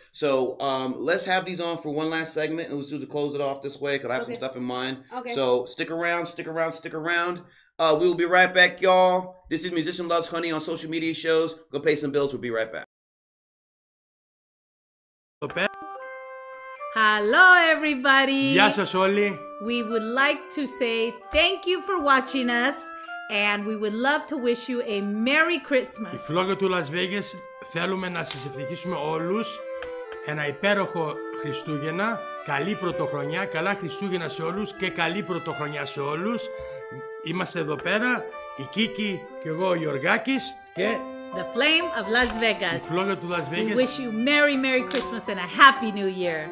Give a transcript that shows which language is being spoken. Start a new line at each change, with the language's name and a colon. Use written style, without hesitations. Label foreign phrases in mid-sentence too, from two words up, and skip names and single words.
English: So let's have these on for one last segment, and we'll do to close it off this way because I have some Okay. stuff in mind. Okay. So stick around. We will be right back, y'all. This is Musician Loves Honey on social media shows. Go pay some bills. We'll be right back. Hello, everybody.
Greek: Γεια σας όλοι.
English: We would like to say thank you for watching us, and we would love to wish you a Merry
Greek: Η
English: Christmas.
Greek: φλόγα του Las Vegas θέλουμε να σας ευχηθήσουμε όλους ένα υπέροχο Χριστούγεννα, καλή πρωτοχρονιά, καλά Χριστούγεννα σε όλους και καλή πρωτοχρονιά σε όλους. Είμαστε εδώ πέρα, η Κίκη και εγώ ο Γιωργάκης και
English: The Flame of Las
Greek: η
English: Vegas.
Greek: φλόγα του Las
English: We Vegas. wish you Merry Christmas and a Happy New Year.